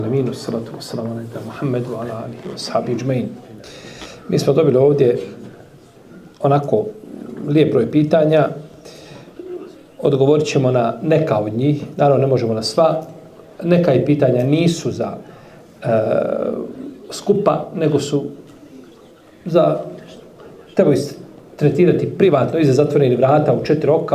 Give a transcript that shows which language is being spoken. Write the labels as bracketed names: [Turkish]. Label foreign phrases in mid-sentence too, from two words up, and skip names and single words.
[Arabic] آمين صلاة والسلام على محمد على آله وأصحابه أجمعين. [Bosnian] Mi smo dobili ovdje onako lijep broj pitanja. Odgovorit ćemo na neka od njih. Naravno, ne možemo na sva. Neka i pitanja nisu za skupa, nego su za treba tretirati privatno iza zatvorenih vrata u 4 oka.